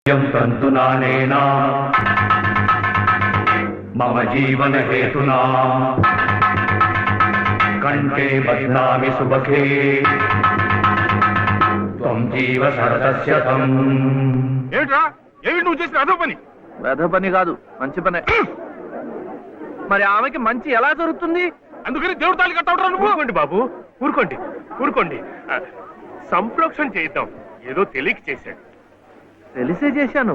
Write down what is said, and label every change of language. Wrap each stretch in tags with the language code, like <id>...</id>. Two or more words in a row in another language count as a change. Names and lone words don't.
<sa>तंतुनानेना मम जीवन हेतुना कंठे बध्नामि सुबके त्वं जीव शरदस्य तं</sa> <te>ఏమిట్రా ఏమి నువ్వు చేసిన వెధ పని కాదు మంచి పనే. మరి ఆమెకి మంచి ఎలా జరుగుతుంది? అందుకని దేవుడు తాళి కట్టవరా నువ్వు? ఊరుకోండి బాబు, ఊరుకోండి ఊరుకోండి. సంప్రోక్షణ చేద్దాం, ఏదో తెలియక చేశాడు. తెలిసే చేశాను.</te>